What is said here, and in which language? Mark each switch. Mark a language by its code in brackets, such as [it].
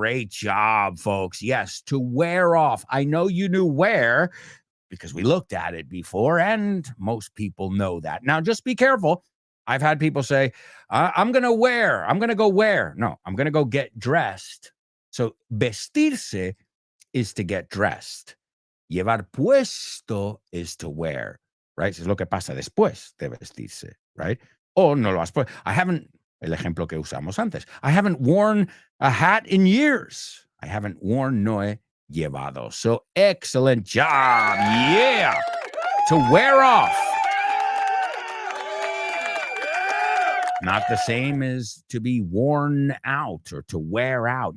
[en] Great job, folks. Yes, to wear off. I know you knew wear because we looked at it before, and most people know that. Now, just be careful. I've had people say, I'm going to go wear. No, I'm going to go get dressed. So, vestirse is to get dressed. Llevar puesto is to wear, right? [es] Es lo que pasa después de vestirse, [en] right? [es] O no lo has puesto. El ejemplo que usamos antes. [en] I haven't worn a hat in years. I haven't worn, [es] no he llevado. [en] So excellent job. Yeah. To wear off. Not the same as to be worn out or to wear out.